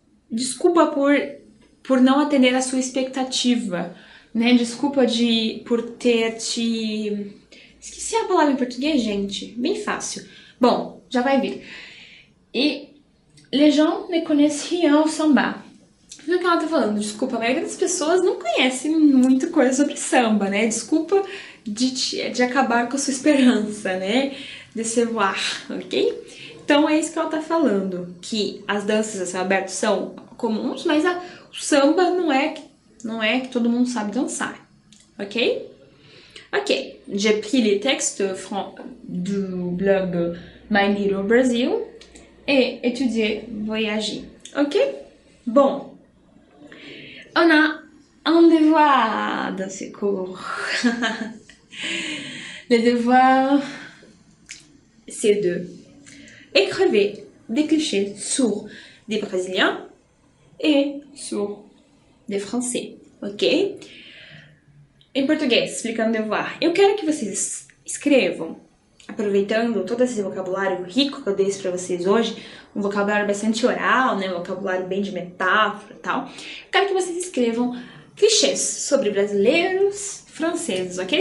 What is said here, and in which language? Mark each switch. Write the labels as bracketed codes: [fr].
[pt] Desculpa por não atender a sua expectativa, né? Desculpa por ter te... Esqueci a palavra em português, gente. Bem fácil. Bom, já vai vir. [fr] E les gens ne connaissent rien au samba. [pt] Viu o que ela tá falando? Desculpa, a maioria das pessoas não conhece muita coisa sobre samba, né? Desculpa de acabar com a sua esperança, né? Décevoir, ok? Então é isso que ela tá falando, que as danças a céu aberto são comuns, mas o samba não é que todo mundo sabe dançar, ok? [fr] Ok, j'ai pris les textes du blog My Little Brazil et étudié voyager, ok? Bon, on a un devoir dans ce cours. Le devoir, c'est de écrire des clichés sur des Brésiliens et sur des Français, ok? [pt] Em português, explicando o devoir, eu quero que vocês escrevam, aproveitando todo esse vocabulário rico que eu dei para vocês hoje, um vocabulário bastante oral, né, um vocabulário bem de metáfora e tal. Eu quero que vocês escrevam clichês sobre brasileiros, franceses, ok?